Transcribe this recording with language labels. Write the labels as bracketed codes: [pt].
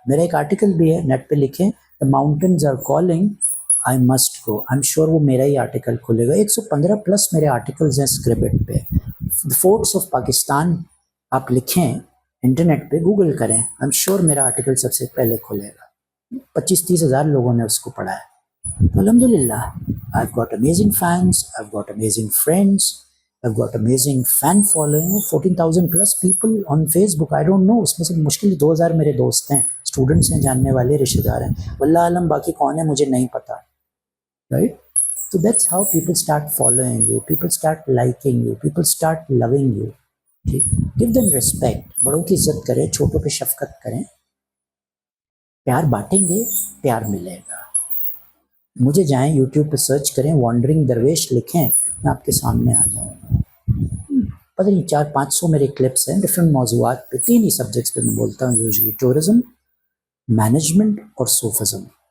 [ur] میرا ایک آرٹیکل بھی ہے نیٹ پہ، لکھیں [en] The mountains are calling, I must go. I'm sure [ur] وہ میرا ہی آرٹیکل کھلے گا. 115 پلس میرے آرٹیکلز ہیں اسکرپٹ پہ. [en] The forts of Pakistan [ur] آپ لکھیں انٹرنیٹ پہ، گوگل کریں، [en] I'm sure [ur] میرا آرٹیکل سب سے پہلے کھلے گا. 25-30 ہزار لوگوں نے اس کو پڑھا ہے. [en] الحمدللہ I've got amazing fans, I've got amazing friends, I've got amazing fan following, 14,000 plus people on Facebook. I don't know, [ur] اس میں سے مشکل 2,000 میرے دوست ہیں، اسٹوڈنٹس ہیں، جاننے والے، رشتہ دار ہیں. واللہ عالم باقی کون ہے مجھے نہیں پتا. [en] Right? So that's how people start following you, people start liking you, people start loving you. Give them respect. [ur] بڑوں کی عزت کریں، چھوٹوں پہ شفقت کریں. پیار بانٹیں گے، پیار ملے گا. مجھے جائیں یوٹیوب پہ سرچ کریں، وانڈرنگ درویش لکھیں، میں آپ کے سامنے آ جاؤں گا. پتہ نہیں 400-500 میرے کلپس ہیں ڈفرینٹ موضوعات پہ. 3 ہی سبجیکٹس پہ میں بولتا ہوں یوزلی، ٹورزم، مینجمنٹ اور صوفزم.